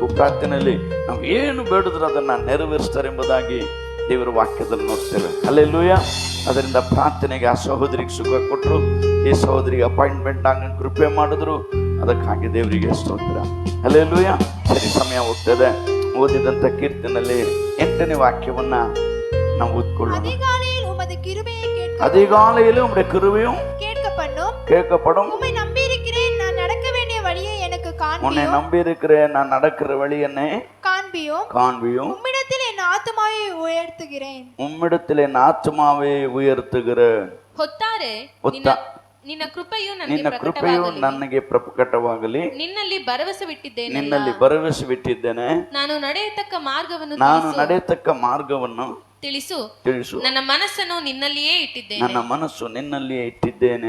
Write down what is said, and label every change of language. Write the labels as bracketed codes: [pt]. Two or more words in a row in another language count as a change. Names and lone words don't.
[kn] ಪ್ರಾರ್ಥನೆಯಲ್ಲಿ ನಾವು ಏನು ಬೇಡಿದ್ರು ಅದನ್ನ ನೆರವೇರಿಸ್ತಾರೆ ಎಂಬುದಾಗಿ ದೇವರ ವಾಕ್ಯದಲ್ಲಿ ನೋಡ್ತೇವೆ. ಹಲ್ಲೆಲೂಯಾ. ಅದರಿಂದ ಪ್ರಾರ್ಥನೆಗೆ ಆ ಸಹೋದರಿಗೆ ಸುಖ ಕೊಟ್ಟರು, ಈ ಸಹೋದರಿಗೆ ಅಪಾಯಿಂಟ್ಮೆಂಟ್ ಆಗ ಕೃಪೆ ಮಾಡಿದ್ರು. ಅದಕ್ಕಾಗಿ ದೇವರಿಗೆ ಸ್ತೋತ್ರ. ಹಲ್ಲೆಲೂಯಾ. ಸರಿ, ಸಮಯ ಹೋಗ್ತದೆ. ಓದಿದಂಥ ಕೀರ್ತನಲ್ಲಿ 8ನೇ ವಾಕ್ಯವನ್ನ ನಾವು ಓದ್ಕೊಳ್ಳೋಣ. [ta] அதிகாலையிலும் உம்முடைய கிருபையும் கேட்கப்படும். உன்னை நம்பி இருக்கிறேன், நான் நடக்கிற வழி என்னை காண்பியும். உம்மிடத்தில் என் ஆத்துமாவை உயர்த்துகிறேன். [kn] ನಿನ್ನ ಕೃಪೆಯು ನನಗೆ ಪ್ರಕಟವಾಗಲಿ. ನಿನ್ನಲ್ಲಿ ಭರವಸೆ ಬಿಟ್ಟಿದ್ದೇನೆ. ನಾನು ನಡೆಯತಕ್ಕ ಮಾರ್ಗವನ್ನು ತಿಳಿಸು. ನನ್ನ ಮನಸ್ಸು ನಿನ್ನಲ್ಲಿಯೇ ಇಟ್ಟಿದ್ದೇನೆ.